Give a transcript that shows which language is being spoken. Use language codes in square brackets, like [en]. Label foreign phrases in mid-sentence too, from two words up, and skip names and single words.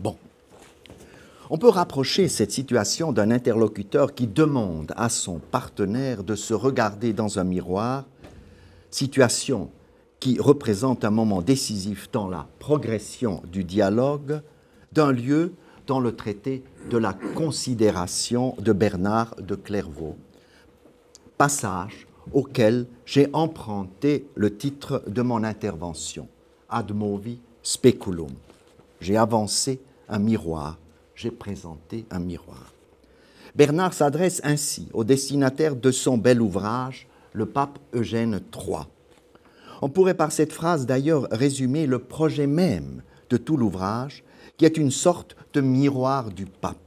[fr] » On peut rapprocher cette situation d'un interlocuteur qui demande à son partenaire de se regarder dans un miroir, situation qui représente un moment décisif dans la progression du dialogue, d'un lieu dans le traité de la considération de Bernard de Clairvaux, passage auquel j'ai emprunté le titre de mon intervention, [la] Ad movi speculum. [fr] J'ai avancé un miroir, j'ai présenté un miroir. Bernard s'adresse ainsi au destinataire de son bel ouvrage, le pape Eugène III. On pourrait par cette phrase d'ailleurs résumer le projet même de tout l'ouvrage, qui est une sorte de miroir du pape.